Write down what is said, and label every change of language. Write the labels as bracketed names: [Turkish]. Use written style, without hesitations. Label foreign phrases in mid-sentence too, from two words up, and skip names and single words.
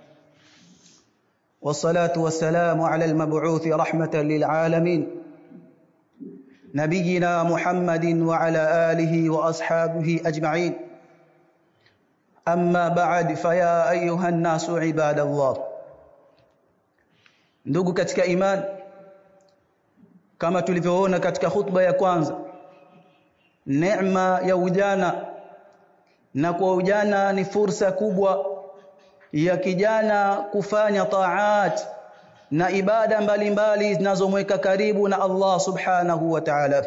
[Arabic] والصلاة والسلام على المبعوث رحمة للعالمين نبينا محمد وعلى آله وأصحابه أجمعين. أما بعد، فيا أيها الناس عباد الله، [Swahili] Ndugu katika imani, kama tulivyoona katika khutba ya kwanza, neema ya ujana, na kwa ujana ni fursa kubwa ya kijana kufanya taat na ibada mbalimbali zinazomweka karibu na Allah [Arabic] سبحانه وتعالى.